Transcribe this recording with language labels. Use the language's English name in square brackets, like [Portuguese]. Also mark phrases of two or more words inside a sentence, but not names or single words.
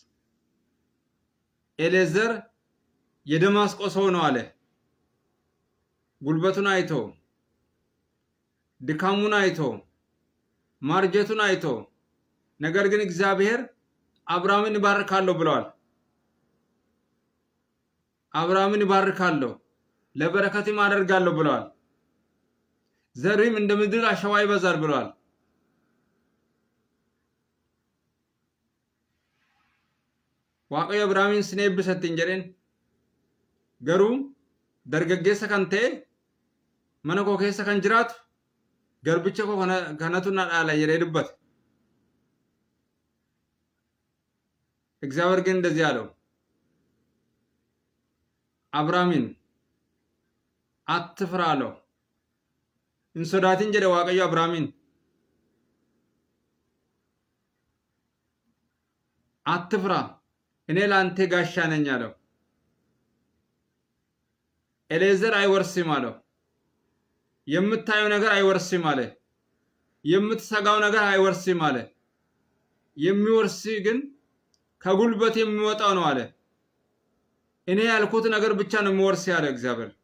[Amharic] ኤሌዘር የደማስቆ ሰው ነው አለ። ጉልበቱን አይቶ፣ ድካሙን አይቶ፣ ማርጀቱን አይቶ፣ ነገር ግን እግዚአብሔር አብርሃምን ይባርካለሁ ብለዋል። አብርሃምን ይባርካለሁ ለበረከትም አደርጋለሁ ብለዋል። ዘርም እንደ ምድር አሸዋ ይበዛል ብለዋል። [Oromo] Waaqayyo Abrahaamin sin eebbisatti hin jedhin. Garuu dargaggeessa kan ta'e mana koo keessa kan jiraatu garbicha koo kanatu na dhaala jedhee dubbate. [Amharic] እግዚአብሔር ግን እንደዚህ አለው፣ አብራሚን አትፍራ አለው። [Oromo] Hin sodaatin jedhe Waaqayyo Abraamin [Amharic] አትፍራ እኔ ላንተ ጋሻ ነኝ አለው። ኤሌዘር አይወርስም አለው። የምታየው ነገር አይወርስም አለ። የምትሰጋው ነገር አይወርስም አለ። የሚወርስ ግን ከጉልበት የሚወጣው ነው አለ። እኔ ያልኩት ነገር ብቻ ነው የሚወርስ ያለ እግዚአብሔር።